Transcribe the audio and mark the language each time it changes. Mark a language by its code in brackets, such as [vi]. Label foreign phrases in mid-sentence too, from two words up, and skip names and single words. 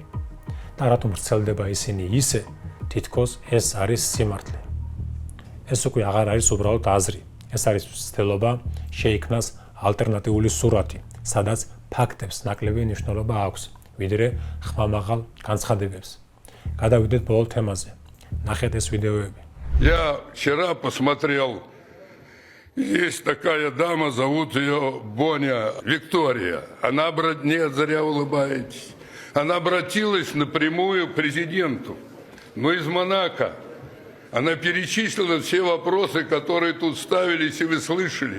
[ka] და რატომ ვრცელდება ისინი ისე, თითქოს ეს არის სიმართლე? ეს უკვე აღარ არის უბრალოდ აზრი, ეს არის ცდილობა შეიქმნას ალტერნატიული სურათი, სადაც ფაქტებს ნაკლები მნიშვნელობა აქვს, ვიდრე ხმამაღალ განცხადებებს. Გადავიდეთ ბოლო თემაზე. Нахет ეს ვიდეოები. [ru] Я вчера посмотрел, есть такая дама, зовут ее Боня Виктория. Она, нет, зря улыбаетесь. Она обратилась напрямую к президенту, но из Монако. Она перечислила все вопросы, которые тут ставились, и вы слышали.